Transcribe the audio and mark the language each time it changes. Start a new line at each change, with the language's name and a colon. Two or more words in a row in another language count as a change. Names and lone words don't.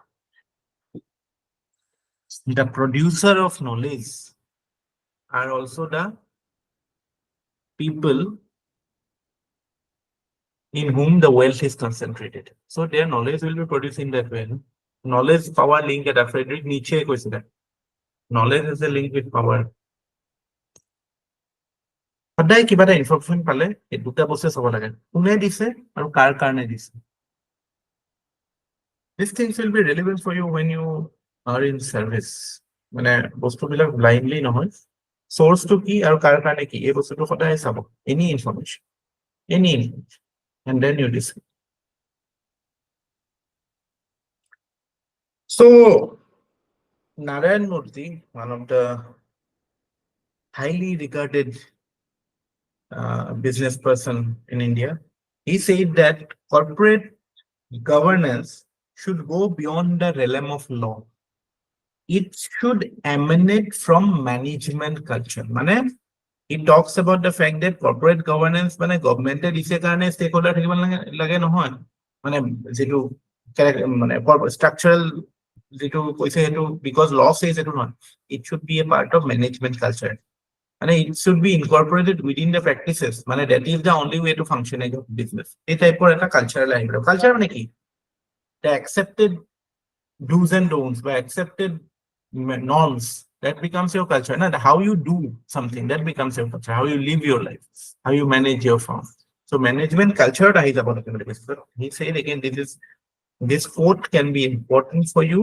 English: The producer of knowledge are also the people in whom the wealth is concentrated. So their knowledge will be produced in that way. Knowledge power link at Friedrich Nietzsche কৈছিলে, knowledge is a link with power.
Assamese: সদায় কিবা এটা ইনফৰমেশ্যন পালে এই দুটা বস্তু চাব লাগে, কোনে দিছে আৰু কাৰ কাৰণে দিছে।
English: These things will be relevant for you when you are in service.
Assamese: বস্তুবিলাক blindly নহয়, source-টো কি আৰু কাৰ কাৰণে কি, এই বস্তুটো সদায় চাব,
English: any information, and then you decide. So Narayan Murthy, one of the highly regarded business person in India, he said that corporate governance should go beyond the realm of law. it should emanate from management culture.
Assamese: মানে
English: it talks about the fact that corporate governance
Assamese: মানে গভর্নমেন্টে দিছে কাৰণে stakeholder থাকিব লাগে নহয়, মানে যেটো মানে structural যেটো কৈছে হেতু
English: because law says
Assamese: এটো নহয়,
English: it should be a part of management culture. And it should be incorporated within the practices. মানে that is the only way to function as a business.
Assamese: এই টাইপৰ এটা কালচাৰ লাগিব। কালচাৰ মানে কি?
English: The accepted do's and don'ts by accepted norms, that becomes your culture. Not how you do something, that becomes your culture. How you live your life, how you manage your firm. So management culture is about the he said again, this quote can be important for you.